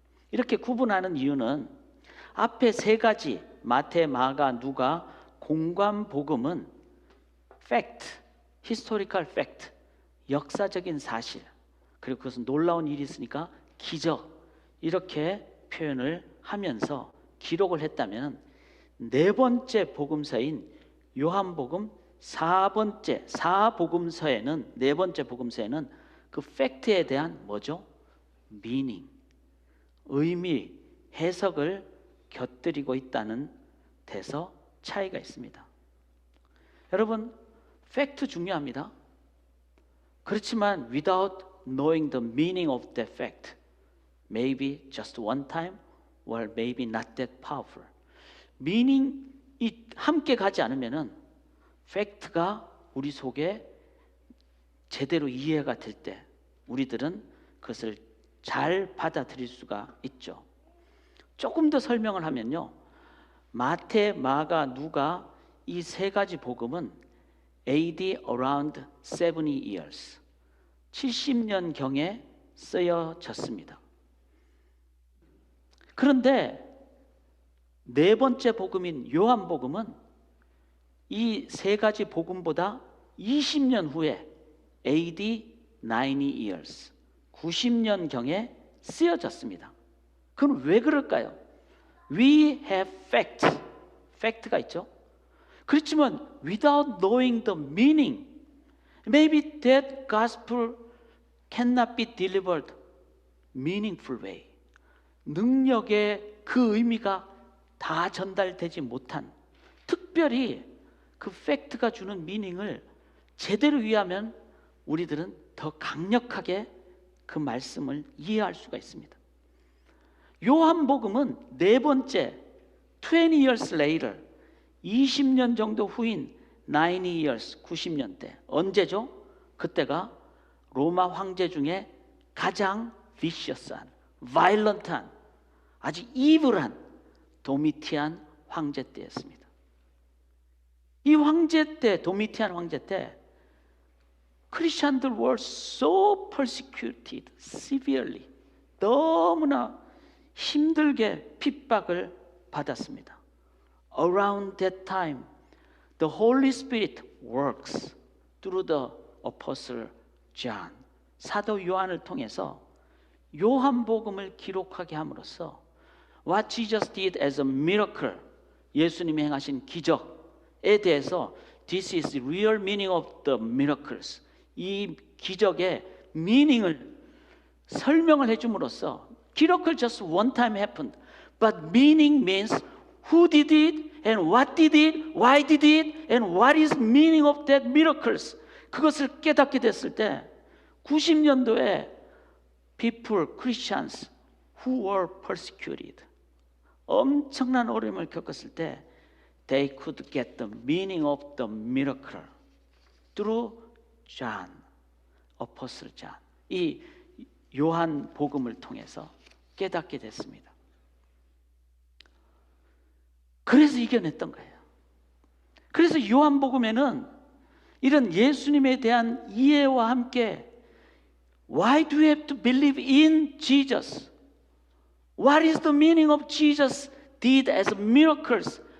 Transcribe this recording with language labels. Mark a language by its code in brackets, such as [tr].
[ko] 이렇게 구분하는 이유는 앞에 3가지 마태, 마가, 누가 공관 복음은 [en] fact, historical fact, [ko] 역사적인 사실, 그리고 그것은 놀라운 일이 있으니까 기적, 이렇게 표현을 하면서 기록을 했다면 4번째 복음서인 요한복음 4복음서에는 4번째 복음서에는 그 팩트에 대한 뭐죠? meaning, 의미, 해석을 곁들이고 있다는 데서 차이가 있습니다. 여러분, 팩트 중요합니다. [en] 그렇지만 without knowing the meaning of that fact, maybe just one time or maybe not that powerful. [ko] meaning이 함께 가지 않으면은 팩트가 우리 속에 제대로 이해가 될 때 우리들은 그것을 잘 받아들일 수가 있죠. 조금 더 설명을 하면요, 마태, 마가, 누가 이 3가지 복음은 [en] AD around 70 years, [ko] 70년경에 쓰여졌습니다. 그런데 4번째 복음인 요한복음은 이 3가지 복음보다 20년 후에 [en] AD 90 years, [ko] 90년경에 쓰여졌습니다. 그럼 왜 그럴까요? [en] We have fact, [ko] fact가 있죠. 그렇지만 [en] without knowing the meaning, maybe that gospel cannot be delivered meaningful way. [ko] 능력의 그 의미가 다 전달되지 못한, 특별히 그 팩트가 주는 미닝을 제대로 이해하면 우리들은 더 강력하게 그 말씀을 이해할 수가 있습니다. 요한복음은 네 번째 [en] 20 years later, [ko] 20년 정도 후인 [en] 90 years, [ko] 90년대. 언제죠? 그때가 로마 황제 중에 가장 vicious한, violent한, 아주 evil한 도미티안 황제 때였습니다. 이 황제 때, 도미티안 황제 때 크리스천들 [en] were so persecuted severely, [ko] 너무나 힘들게 핍박을 받았습니다. [en] Around that time, the Holy Spirit works through the Apostle John. [ko] 사도 요한을 통해서 요한복음을 기록하게 함으로써 [en] What Jesus did as a miracle, [ko] 예수님이 행하신 기적에 대해서 [en] This is the real meaning of the miracles. [ko] 이 기적의 meaning을 설명을 해줌으로써 기록을 [en] just one time happened, but meaning means who did it and what did it, why did it, and what is meaning of that miracles. [ko] 그것을 깨닫게 됐을 때 90년도에 [en] people, Christians who were persecuted, [ko] 엄청난 어려움을 겪었을 때 [en] they could get the meaning of the miracle through John, Apostle John. [ko] 이 요한 복음을 통해서 깨닫게 됐습니다. 그래서 이겨냈던 거예요. 그래서 요한 복음에는 이런 예수님에 대한 이해와 함께 [en] Why do you have to believe in Jesus? What is the meaning of Jesus did as miracles?